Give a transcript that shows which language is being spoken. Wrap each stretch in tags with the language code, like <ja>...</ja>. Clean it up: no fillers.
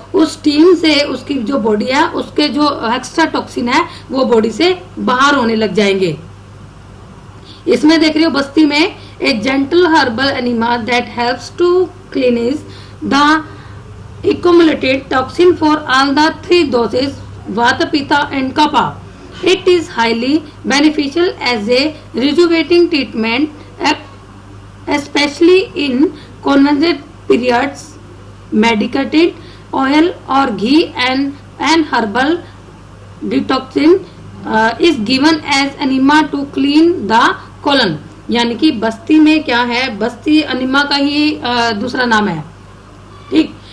<hi>उस स्टीम से उसकी जो बॉडी है उसके जो एक्स्ट्रा टॉक्सिन है वो बॉडी से बाहर होने लग जाएंगे। इसमें देख रहे हो बस्ती में</hi> <en>A gentle herbal enema that helps to cleanse the accumulated toxin for all the 3 doses Vata, Pitta and Kapha. It is highly beneficial as a rejuvenating treatment, especially in convalescent periods. Medicated oil or ghee and herbal detoxin is given as enema to clean the colon.</en> <hi>यानी कि बस्ती में क्या है, बस्ती enema का ही दूसरा नाम है, ठीक।</hi>